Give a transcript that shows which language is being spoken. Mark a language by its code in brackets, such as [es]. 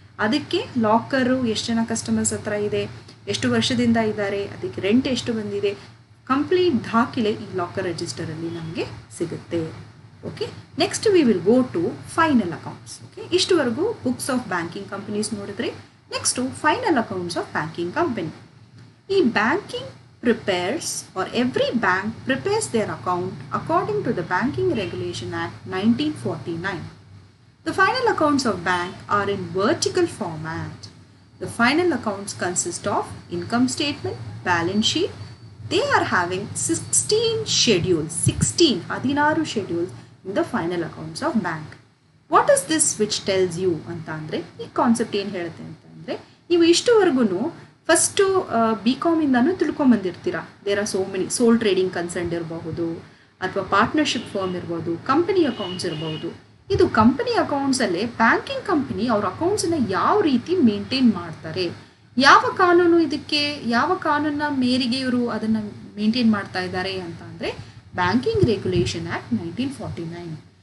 [kn] ಅದಕ್ಕೆ ಲಾಕರು ಎಷ್ಟು ಜನ ಕಸ್ಟಮರ್ಸ್ ಹತ್ರ ಇದೆ, ಎಷ್ಟು ವರ್ಷದಿಂದ ಇದ್ದಾರೆ, ಅದಕ್ಕೆ ರೆಂಟ್ ಎಷ್ಟು ಬಂದಿದೆ, ಕಂಪ್ಲೀಟ್ ದಾಖಲೆ ಈ ಲಾಕರ್ ರಿಜಿಸ್ಟರಲ್ಲಿ ನಮಗೆ ಸಿಗುತ್ತೆ. [en] Okay, next we will go to final accounts. Okay, ಇಷ್ಟುವರೆಗೂ books of banking companies ನೋಡಿದ್ರೆ, next final accounts of banking company. ಈ banking prepares, or every bank prepares their account according to the Banking Regulation Act 1949. The final accounts of bank are in vertical format. The final accounts consist of income statement, balance sheet. They are having 16 schedules, 16 schedules in the final accounts of bank. What is this which tells you [kn] ಅಂತ ಅಂದರೆ ಈ concept ಏನು ಹೇಳುತ್ತೆ ಅಂತ ಅಂದರೆ, ನೀವು ಇಷ್ಟುವರೆಗೂ first BCom ತಿಳ್ಕೊಂಬಂದಿರ್ತೀರ. [en] there are so many sole trading concern [kn] ಇರಬಹುದು, ಅಥವಾ ಪಾರ್ಟ್ನರ್ಶಿಪ್ ಫರ್ಮ್ ಇರ್ಬೋದು, ಕಂಪನಿ ಅಕೌಂಟ್ಸ್ ಇರ್ಬೋದು. ಇದು ಕಂಪನಿ ಅಕೌಂಟ್ಸಲ್ಲೇ ಬ್ಯಾಂಕಿಂಗ್ ಕಂಪನಿ ಅವ್ರ ಅಕೌಂಟ್ಸನ್ನು ಯಾವ ರೀತಿ ಮೇಂಟೈನ್ ಮಾಡ್ತಾರೆ, ಯಾವ ಕಾನೂನ ಮೇರೆಗೆ ಇವರು ಅದನ್ನು ಮೇಂಟೈನ್ ಮಾಡ್ತಾ ಇದ್ದಾರೆ ಅಂತ ಅಂದರೆ ಬ್ಯಾಂಕಿಂಗ್ ರೆಗ್ಯುಲೇಷನ್ ಆ್ಯಕ್ಟ್ 1949.